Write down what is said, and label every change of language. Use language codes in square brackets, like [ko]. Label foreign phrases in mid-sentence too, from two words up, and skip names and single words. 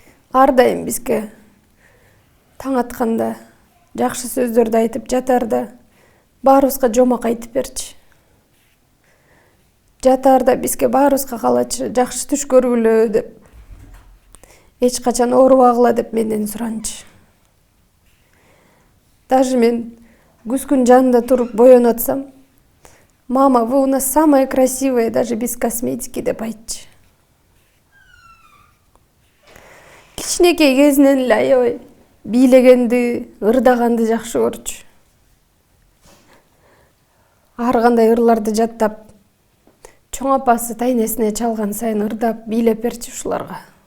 [ky] ар дайым бизге таң атканда жакшы сөздөрдү айтып жатаарда баарыбызга жомок айтып берчи. Жатаарда бизге баарыбызга калачы жакшы түш көргүлө деп, эч качан оорубагыла деп менден суранчы. Даже мен күзгүн жанында туруп боенуп атсам, [ru] мама, вы у нас самая красивая, даже без косметики [ky] деп айтчы. Кичинекей кезинен эле аябай бийлегенди, ырдаганды жакшы көрчү. Ар кандай ырларды жаттап, чоң апасы тайнесине чалган сайын ырдап, бийлеп берчи ушуларга.